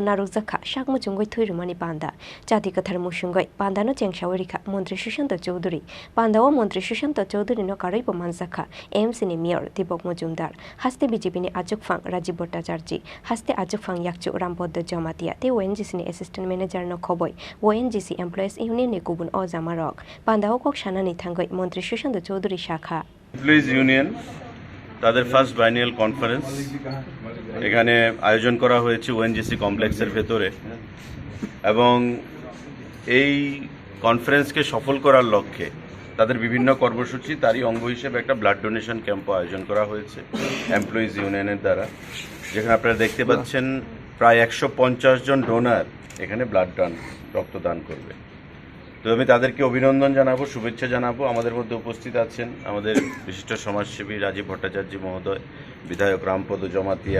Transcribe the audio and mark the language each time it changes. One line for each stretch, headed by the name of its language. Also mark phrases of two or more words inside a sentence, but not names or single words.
Kok Borok: narukjakha sakmu chungoi thwirmani Panda chati kathar musungai Panda no chengsawai rakha Montri Susanto Chaudhary Panda o Montri Susanto Chaudhary no karoi pomanjakha AMC ni Mayor Dipok Mojumdar haste BJP ni Ajokphang Rajiv Bhattacharya haste Ajokphang Yakchu Rampoddo Jamatia te ONGC ni
English: Assistant Manager
Kok Borok: no khoboi ONGC Employees Union ni kubun o jamarok Panda o kok sanani থাঙ্গই মন্ত্রী সুশান্ত চৌধুরী শাখা
Bangla: এমপ্লয়িজ ইউনিয়ন তাদের
English: first biennial conference
Bangla: এখানে আয়োজন করা হয়েছে ওএনজিসি কমপ্লেক্সের ভেতরে এবং এই কনফারেন্সকে সফল করার লক্ষ্যে তাদের বিভিন্ন কর্মসূচি তারই অঙ্গ হিসেবে একটা
English: blood donation
Bangla: ক্যাম্পও আয়োজন করা হয়েছে এমপ্লয়িজ ইউনিয়নের দ্বারা যেখানে আপনারা দেখতে পাচ্ছেন প্রায় 150 জন ডোনার এখানে ব্লাড রক্তদান করবে তো আমি তাদেরকে অভিনন্দন জানাবো শুভেচ্ছা জানাবো আমাদের মধ্যে উপস্থিত আছেন আমাদের বিশিষ্ট সমাজসেবী রাজীব ভট্টাচার্য মহোদয় বিধায়ক রামপদ জমাতিয়া